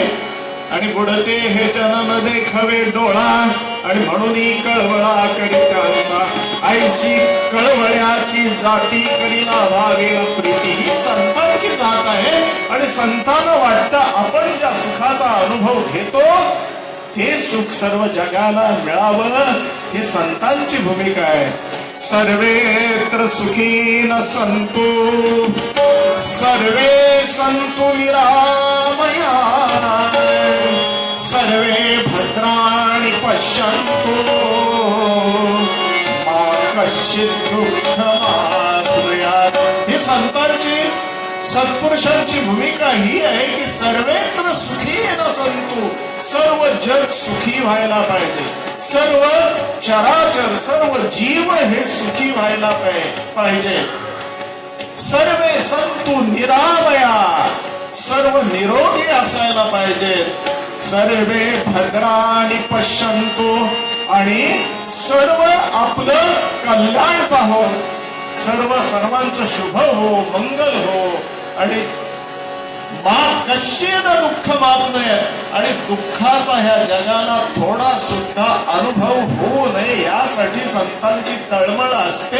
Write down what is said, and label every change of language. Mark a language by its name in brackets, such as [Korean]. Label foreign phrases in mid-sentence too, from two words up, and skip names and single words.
[Marathi] आणि बुडते हे जन्म देखवे डोळा आणि म्हणून कळवळा करितांचा, ऐसी कळवळ्याची जाती करीला व्हावे प्रीती. ही संतांची जात आहे आणि संतांना वाटतं आपण ज्या सुखाचा अनुभव घेतो हे सुख सर्व जगाला मिळावं, ही संतांची भूमिका आहे. [Sanskrit] सर्वेत्र सुखी न संतु, सर्वे संतु निरामया, सर्वे भद्राणि पश्यन्तु मा कश्चित् दुःखमाप्नुयात्. [Marathi] ही संतांची सत्पुरुषांची भूमिका ही आहे की [Sanskrit] सर्वेत्र सुखी न संतु, [Marathi] सर्व जग सुखी व्हायला पाहिजे, सर्व चराचर सर्व जीव हे सुखी व्हायला पाहिजे. [Sanskrit] सर्वे संतु निरामया, [Marathi] सर्व निरोगी असायला पाहिजे. [Sanskrit] सर्वे भद्राणि पश्यन्तु, [Marathi] आणि सर्व आपलं कल्याण पाहो, सर्वांचं शुभ हो, मंगल हो. आणि [Sanskrit] मा कश्चित दुःख मापनय, [Marathi] आणि दुःखाचा ह्या जगाला थोडा सुद्धा अनुभव होऊ नये यासाठी संतांची तळमळ असते.